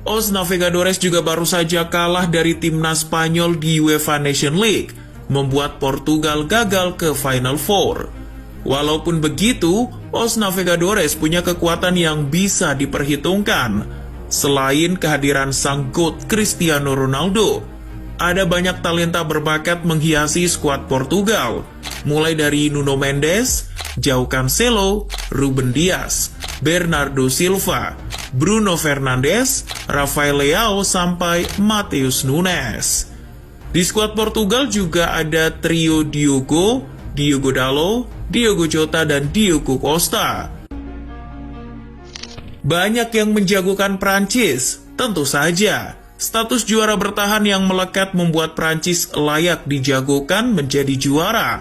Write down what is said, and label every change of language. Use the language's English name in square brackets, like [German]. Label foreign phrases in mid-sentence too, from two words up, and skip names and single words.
[Indonesian] Os Navegadores juga baru saja kalah dari timnas Spanyol di UEFA Nation League, membuat Portugal gagal ke Final Four. Walaupun begitu, Os Navegadores punya kekuatan yang bisa diperhitungkan. Selain kehadiran sang GOAT Cristiano Ronaldo, ada banyak talenta berbakat menghiasi skuad Portugal, mulai dari Nuno Mendes, João Cancelo, Ruben Dias, Bernardo Silva, Bruno Fernandes, Rafael Leao, sampai Matheus Nunes. Di skuad Portugal juga ada trio Diogo Dalot, Diogo Jota, dan Diogo Costa. Banyak yang menjagokan Prancis, tentu saja. Status juara bertahan yang melekat membuat Prancis layak dijagokan menjadi juara.